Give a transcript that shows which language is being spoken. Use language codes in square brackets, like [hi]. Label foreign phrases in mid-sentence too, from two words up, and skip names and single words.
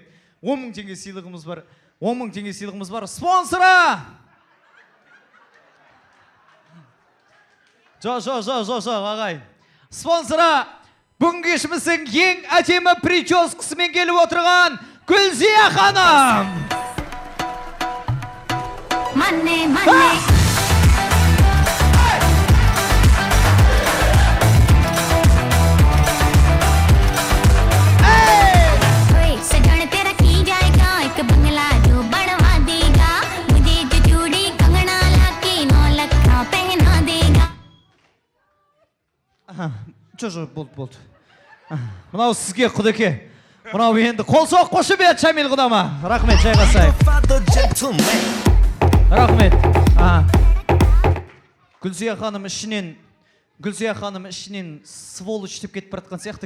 [kk] 10 000 теңге сыйлығымыз бар. 10 000 теңге сыйлығымыз бар. Спонсора! Жоқ, ағай. Спонсора, бүгінгі кешіміздің ең әдемі прическасымен келіп отырған Гүлзия ханым. [en] Money, money. [hi] सजन तेरा की जाएगा एक बंगला जो बनवा देगा मुझे जो चूड़ी कंगना लाके 9 लाख पहना देगा. [kk] Жоқ, болды. Мынау сізге Құдеке. Мынау енді қол соқ қошемет Шамил құдама. Рахмет, жайғасайық. Рахмет. Гүлзия ханым ішінен сволочь деп кетіп баратқан сияқты.